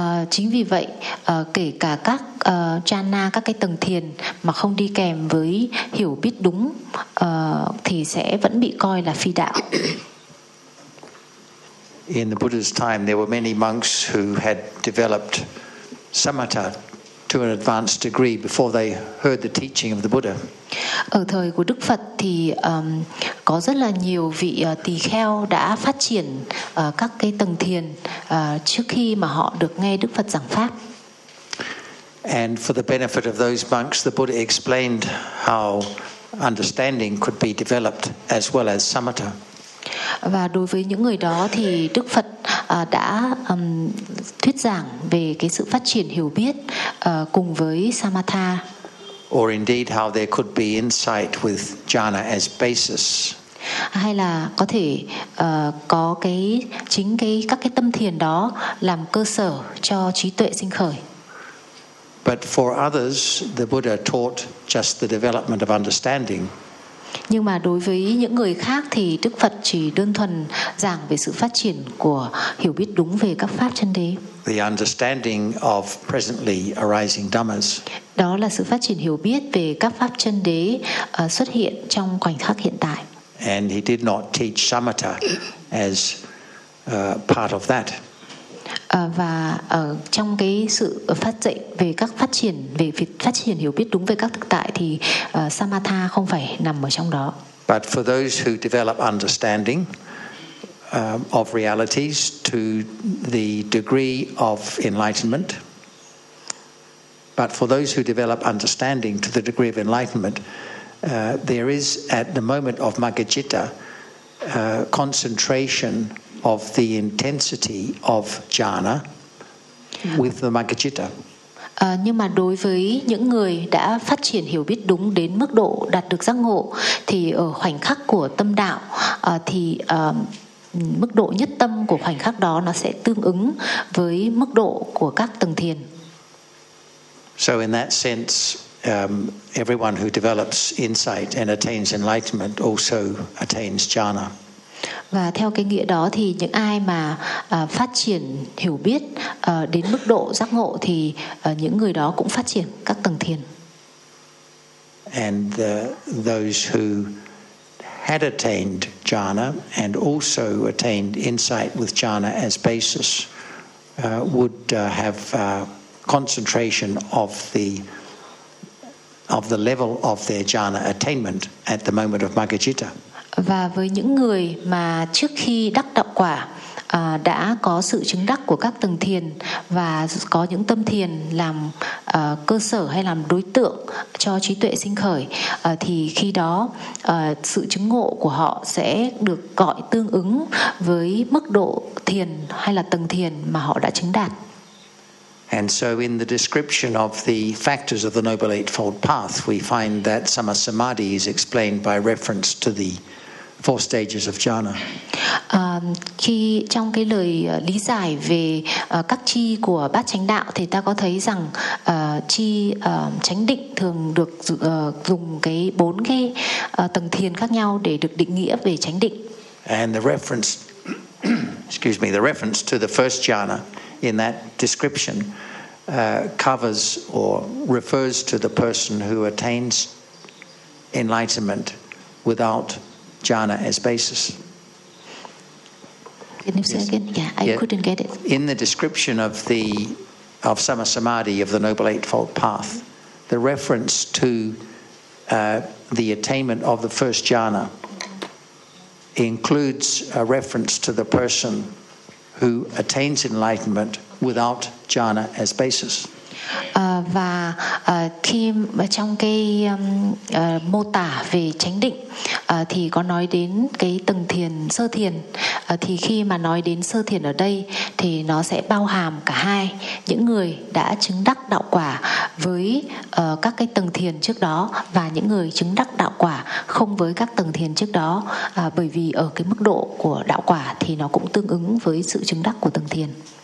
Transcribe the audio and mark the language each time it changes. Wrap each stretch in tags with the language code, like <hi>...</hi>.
<vi>Chính vì vậy kể cả các jhana, các cái tầng thiền mà không đi kèm với hiểu biết đúng thì sẽ vẫn bị coi là phi đạo.</vi> <en>In the Buddha's time there were many monks who had developed samatha to an advanced degree before they heard the teaching of the Buddha.</en> <vi>Ở thời của Đức Phật thì có rất là nhiều vị tỳ kheo đã phát triển các cái tầng thiền trước khi mà họ được nghe Đức Phật giảng pháp.</vi> <en>And for the benefit of those monks, the Buddha explained how understanding could be developed as well as samatha.</en> <vi>Và đối với những người đó thì Đức Phật đã thuyết giảng về cái sự phát triển hiểu biết cùng với samatha.</vi> <en>Or indeed how there could be insight with jhana as basis.</en> <vi>Hay là có thể có cái chính cái các cái tâm thiền đó làm cơ sở cho trí tuệ sinh khởi.</vi> <en>But for others the Buddha taught just the development of understanding.</en> <vi>Nhưng mà đối với những người khác thì Đức Phật chỉ đơn thuần giảng về sự phát triển của hiểu biết đúng về các pháp chân đế.</vi> <en>The understanding of presently arising dhammas.</en> <vi>Đó là sự phát triển hiểu biết về các pháp chân đế xuất hiện trong khoảnh khắc hiện tại.</vi> <en>And he did not teach samatha as part of that.</en> <vi>Và trong cái sự phát dạy về các phát triển, về việc phát triển hiểu biết đúng về các thực tại thì samatha không phải nằm ở trong đó.</vi> <en>But for those who develop understanding of realities to the degree of enlightenment, there is at the moment of maggajitta concentration of the intensity of jhana with the maggajitta.</en> <vi>Nhưng mà đối với những người đã phát triển hiểu biết đúng đến mức độ đạt được giác ngộ thì ở khoảnh khắc của tâm đạo thì mức độ nhất tâm của khoảnh khắc đó nó sẽ tương ứng với mức độ của các tầng thiền.</vi> <en>So in that sense everyone who develops insight and attains enlightenment also attains jhana.</en> <vi>Và theo cái nghĩa đó thì những ai mà phát triển hiểu biết đến mức độ giác ngộ thì những người đó cũng phát triển các tầng thiền.</vi> <en>And those who had attained jhana and also attained insight with jhana as basis would have concentration of the level of their jhana attainment at the moment of maggacitta.</en> <vi>Và với những người mà trước khi đắc đạo quả đã có sự chứng đắc của các tầng thiền và có những tâm thiền làm cơ sở hay làm đối tượng cho trí tuệ sinh khởi thì khi đó sự chứng ngộ của họ sẽ được gọi tương ứng với mức độ thiền hay là tầng thiền mà họ đã chứng đạt.</vi> <en>And so in the description of the factors of the Noble Eightfold Path, we find that Sama Samadhi is explained by reference to the four stages of jhana.</en> <vi>Khi trong cái lời lý giải về các chi của bát chánh đạo thì ta có thấy rằng chi chánh định thường được dùng cái bốn cái tầng thiền khác nhau để được định nghĩa về chánh định.</vi> <en>And the reference the reference to the first jhana in that description covers or refers to the person who attains enlightenment without jhana as basis. Can you say again? Yeah, couldn't get it. In the description of Sama Samadhi of the Noble Eightfold Path, the reference to the attainment of the first jhana includes a reference to the person who attains enlightenment without jhana as basis.</en> <vi>Và khi trong cái mô tả về chánh định thì có nói đến cái tầng thiền sơ thiền thì khi mà nói đến sơ thiền ở đây thì nó sẽ bao hàm cả hai những người đã chứng đắc đạo quả với các cái tầng thiền trước đó và những người chứng đắc đạo quả không với các tầng thiền trước đó bởi vì ở cái mức độ của đạo quả thì nó cũng tương ứng với sự chứng đắc của tầng thiền.</vi>